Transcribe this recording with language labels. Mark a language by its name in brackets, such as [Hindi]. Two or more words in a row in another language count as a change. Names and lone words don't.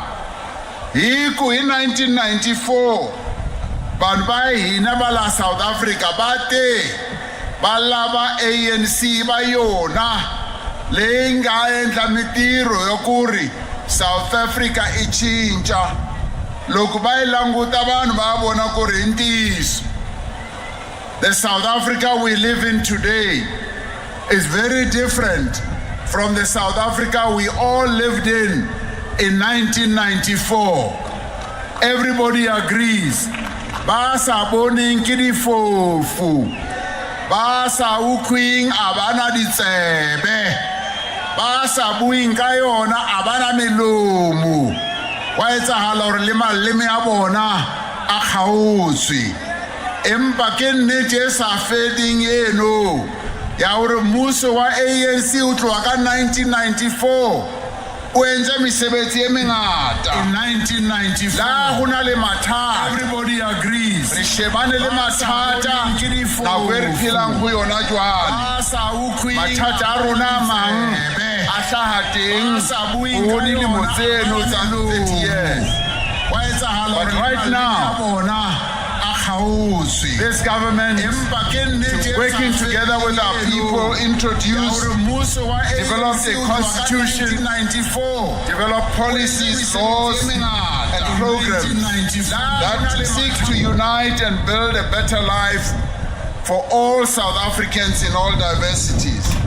[Tsonga] Hi ku hi 1994 vanhu va hina va la South Africa ba te va lava ANC va yona leyi nga endla mitiro yo ku ri South Africa i cinca. Loko va languta vanhu va vona ku ri ntiyiso. [English] The South Africa we live in today is very different from the South Africa we all lived in 1994. Everybody agrees. [Southern Sotho] Ba sa boning ke difofu. Ba sa ukhwing abana ditsebe. Ba sa buing ka yona abana melomo. Wa etsahala hore le maleme a bona a kgaotswe. Empa ke nnete e sa feding eno ya hore mmuso wa ANC o tloha ka 1994 o entse mesebetsi e mengata. In 1994 la hona le mathata. [English] Everybody agrees. [Southern Sotho] Re shebane le mathata na we re phelang ho yona jwale. Mathata a rona mang a hlaha teng ho dilemo tseno tsa 30 years. [English] But right now this government working together with our people, introduced, developed a constitution, developed policies, laws, and programs that seek to unite and build a better life for all South Africans in all diversities.